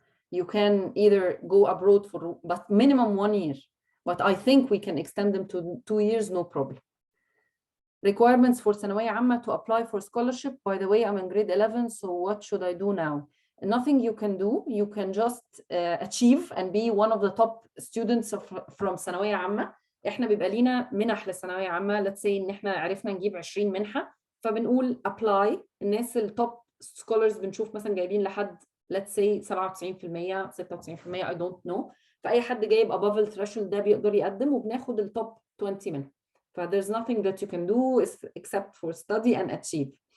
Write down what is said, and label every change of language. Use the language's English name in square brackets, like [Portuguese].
[English] You can either go abroad for but minimum 1 year, but I think we can extend them to 2 years, no problem. Requirements for ثانوية عامة to apply for scholarship. By the way, I'm in grade 11, so what should I do now? Nothing you can do. You can just achieve and be one of the top students from ثانوية عامة. [Arabic] احنا بيبقى لينا منح للثانوية عامة. [English] Let's say [Arabic] ان احنا عرفنا نجيب 20 منحة، فبنقول apply. الناس التوب scholars بنشوف مثلا جايبين لحد [English] let's say 97% 96%، I don't know. [Arabic] فأي حد جايب [English] above the threshold [Arabic] ده بيقدر يقدم، وبناخد التوب 20 منها. [English] There's nothing that you can do except for study and achieve.